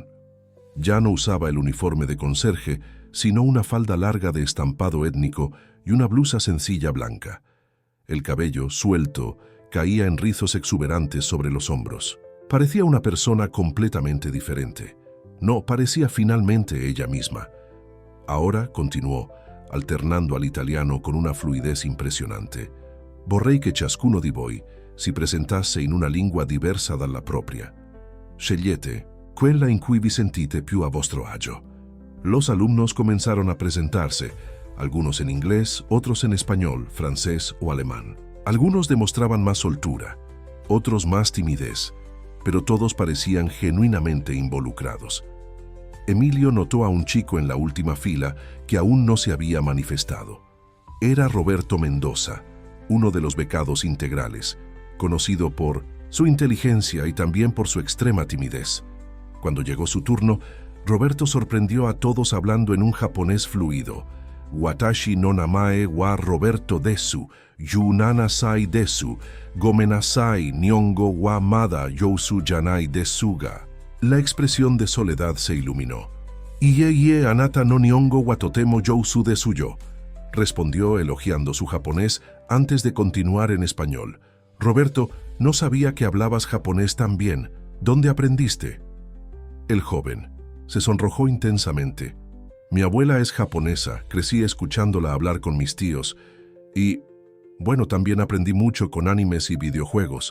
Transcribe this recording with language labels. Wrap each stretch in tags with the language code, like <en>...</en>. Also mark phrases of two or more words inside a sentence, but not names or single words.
<es>Ya no usaba el uniforme de conserje, sino una falda larga de estampado étnico y una blusa sencilla blanca. El cabello, suelto, caía en rizos exuberantes sobre los hombros. Parecía una persona completamente diferente. No, parecía finalmente ella misma. Ahora, continuó, alternando al italiano con una fluidez impressionante,</es> <it>vorrei che ciascuno di voi si presentasse in una lingua diversa dalla propria. Scegliete quella in cui vi sentite più a vostro agio.</it> <es>Los alumnos comenzaron a presentarse, algunos en inglés, otros en español, francés o alemán. Algunos demostraban más soltura, otros más timidez, pero todos parecían genuinamente involucrados. Emilio notó a un chico en la última fila que aún no se había manifestado. Era Roberto Mendoza, uno de los becados integrales, conocido por su inteligencia y también por su extrema timidez. Cuando llegó su turno, Roberto sorprendió a todos hablando en un japonés fluido.</es> <ja>私の名前はロベルトです、十七歳です、ごめんなさい日本語はまだ上手じゃないですが.</ja> <es>La expresión de Soledad se iluminó.</es> <ja>いいえ、あなたの日本語はとても上手ですよ,</ja> <es>respondió elogiando su japonés antes de continuar en español. Roberto, no sabía que hablabas japonés tan bien. ¿Dónde aprendiste? El joven se sonrojó intensamente. Mi abuela es japonesa, crecí escuchándola hablar con mis tíos y, bueno, también aprendí mucho con animes y videojuegos.</es>